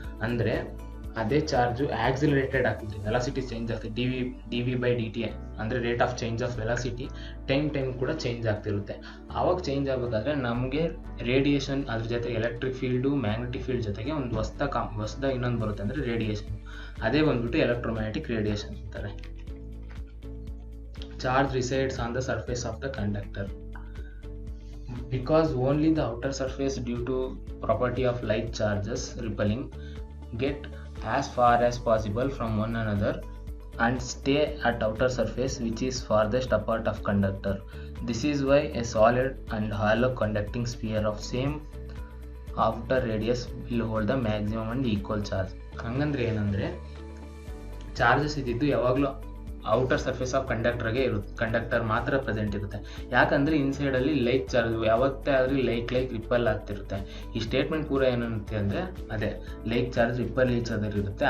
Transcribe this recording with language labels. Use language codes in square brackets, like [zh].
[kn] ಅಂದರೆ ಅದೇ charge accelerated ಆಗ್ತಿದೆ, ವೆಲಾಸಿಟಿ ಚೇಂಜ್ ಆಗ್ತಿದೆ, dv/dt ಅಂದರೆ rate of change of velocity time ಕೂಡ ಚೇಂಜ್ ಆಗ್ತಿರುತ್ತೆ. ಆವಾಗ ಚೇಂಜ್ ಆಗಬೇಕಾದ್ರೆ ನಮಗೆ ರೇಡಿಯೇಷನ್ ಅದ್ರ ಜೊತೆಗೆ ಎಲೆಕ್ಟ್ರಿಕ್ ಫೀಲ್ಡು ಮ್ಯಾಗ್ನೆಟಿಕ್ ಫೀಲ್ಡ್ ಜೊತೆಗೆ ಒಂದು ಹೊಸದಾಗಿ ಇನ್ನೊಂದು ಬರುತ್ತೆ, ಅಂದರೆ ರೇಡಿಯೇಷನ್. ಅದೇ ಬಂದ್ಬಿಟ್ಟು ಎಲೆಕ್ಟ್ರೋಮ್ಯಾಗ್ನೆಟಿಕ್ ರೇಡಿಯೇಷನ್ ಅಂತಾರೆ. [en] Charge resides on the surface of the conductor. Because only the outer surface, due to property of like charges repelling, get as far as possible from one another and stay at outer surface which is farthest apart of conductor. This is why a solid and hollow conducting sphere of same outer radius will hold the maximum and equal charge. [kn] ಹಂಗಂದ್ರೆ ಏನಂದರೆ charges ಇದ್ದಿದ್ದು ಯಾವಾಗಲೂ outer surface of conductor ಮಾತ್ರ present ಇರುತ್ತೆ. ಯಾಕಂದರೆ ಇನ್ಸೈಡಲ್ಲಿ like charge ಯಾವತ್ತೇ ಆದರೆ like ripple ಆಗ್ತಿರುತ್ತೆ. ಈ ಸ್ಟೇಟ್ಮೆಂಟ್ ಪೂರ ಏನಂತೆ ಅಂದರೆ ಅದೇ like charge repel each other ಇರುತ್ತೆ.